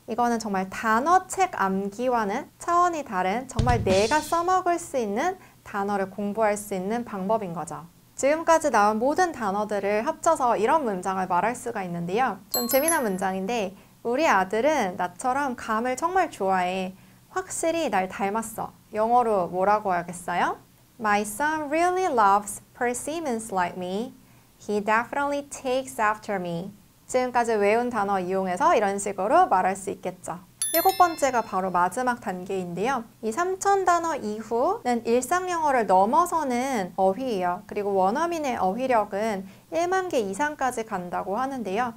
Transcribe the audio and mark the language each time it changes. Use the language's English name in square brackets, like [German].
[Korean] 이거는 정말 단어책 암기와는 차원이 다른, 정말 내가 써먹을 수 있는 단어를 공부할 수 있는 방법인 거죠. 지금까지 나온 모든 단어들을 합쳐서 이런 문장을 말할 수가 있는데요. 좀 재미난 문장인데, 우리 아들은 나처럼 감을 정말 좋아해. 확실히 날 닮았어. 영어로 뭐라고 하겠어요? [English] My son really loves persimmons like me. He definitely takes after me. [Korean] 지금까지 외운 단어 이용해서 이런 식으로 말할 수 있겠죠. 7번째가 바로 마지막 단계인데요. 이 3000 단어 이후는 일상 영어를 넘어서는 어휘예요. 그리고 원어민의 어휘력은 1만 개 이상까지 간다고 하는데요.